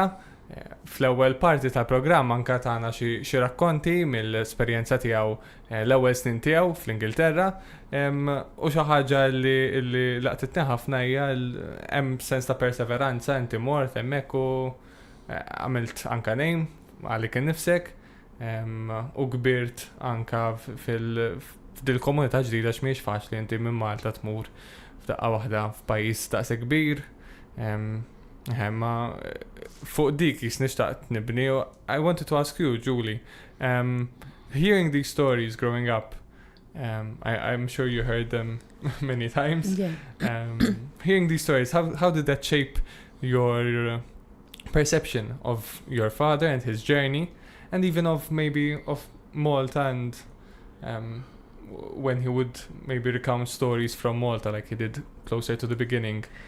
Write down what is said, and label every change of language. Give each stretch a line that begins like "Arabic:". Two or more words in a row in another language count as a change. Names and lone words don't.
Maltese: Fl-ewwel parti tal-programm anke tagħna xi rakkonti mill-esperjenza tiegħu l-ewwel snin tiegħu fl-Ingilterra u xi ħaġa li laqtitni ħafna hija hemm sens ta' perseveranza inti mort hemmhekk u għamilt anke nejn għalik innifsek u kbirt anke f'dil komunità ġdida x'mhijiex faċli inti minn Malta tmur f'daqqa waħda f'pajjiż daqshekk kbir. Ma fuq dik nixtaqt nibni.
English: I wanted to ask you, Julie, hearing these stories growing up, I'm sure you heard them many times. Yeah. Hearing these stories, how did that shape your perception of your father and his journey, and even of maybe of Malta and when he would maybe recount stories from Malta like he did closer to the beginning?